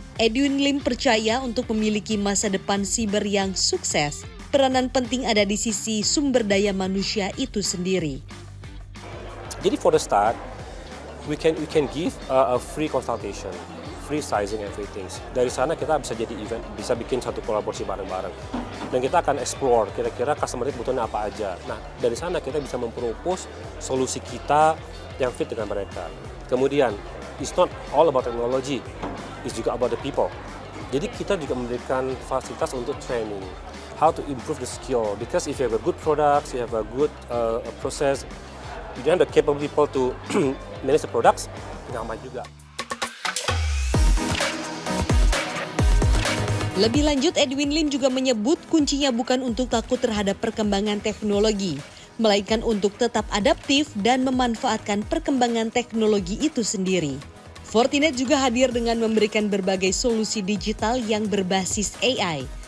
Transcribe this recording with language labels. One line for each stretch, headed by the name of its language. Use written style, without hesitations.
Indonesian: Edwin Lim percaya untuk memiliki masa depan siber yang sukses, peranan penting ada di sisi sumber daya manusia itu sendiri. Jadi
English: for the start, we can give a free consultation, free sizing everything.
Indonesian: Dari sana kita bisa jadi event, bisa bikin satu kolaborasi bareng-bareng. Dan kita akan explore kira-kira customer itu butuhnya apa aja. Nah, dari sana kita bisa mempropose solusi kita yang fit dengan mereka. Kemudian,
English: it's not all about technology, it's
Indonesian: juga
English: about the people.
Indonesian: Jadi kita juga memberikan fasilitas untuk training,
English: how to improve the skill. Because if you have a good product, you have a good process, you don't have the capable people to manage the products,
Indonesian: nyaman juga. Lebih lanjut, Edwin Lim juga menyebut kuncinya bukan untuk takut terhadap perkembangan teknologi, melainkan untuk tetap adaptif dan memanfaatkan perkembangan teknologi itu sendiri. Fortinet juga hadir dengan memberikan berbagai solusi digital yang berbasis AI.